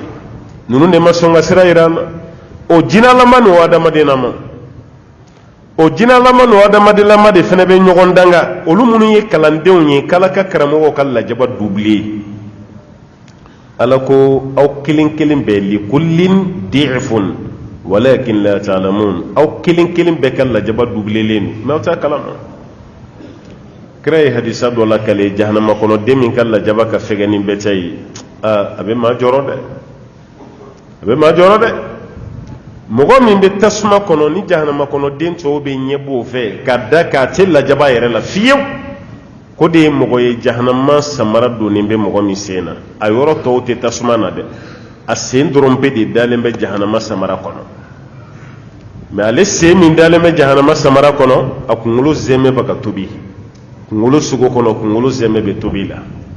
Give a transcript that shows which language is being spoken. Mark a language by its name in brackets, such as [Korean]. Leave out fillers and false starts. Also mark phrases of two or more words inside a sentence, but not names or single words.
[Bambara] ninnu de ma sɔn ka sira yira an na o jinalama ni o adamadenama o jinalama no adamadilama de fene be ɲɔgɔn danga olu minnu ye kalandenw ye kala ka karamɔgɔw ka lajaba doublé ala ko aw kelen kelen bɛɛ [Arabic] لكل ضعف ولكن لا تعلمون [Bambara] aw kelen kelen bɛɛ ka lajaba doublelen mais aw t'a kalama kira ye hadisa dɔ la kale jahanama kɔnɔ den min ka lajaba ka fɛgɛ ni bɛɛ ta ye a bɛ maa jɔrɔ dɛ mɔgɔ min bɛ tasuma kɔnɔ ni jahanama kɔnɔ den tɔw bɛ ɲɛ b'o fɛ ka da k'a tɛ lajaba yɛrɛ la fiyewu ko de ye mɔgɔ ye jahanama samara donnen bɛ mɔgɔ min sen na a yɔrɔ tɔw tɛ tasuma na dɛ a sen dɔrɔn bɛ de dalen bɛ jahanama samara kɔnɔ mais ale sen min dalen bɛ jahanama samara kɔnɔ a kunkolo zɛmɛ bɛ ka tobi kunkolo sogo kɔnɔ kunkolo zɛmɛ bɛ tobi la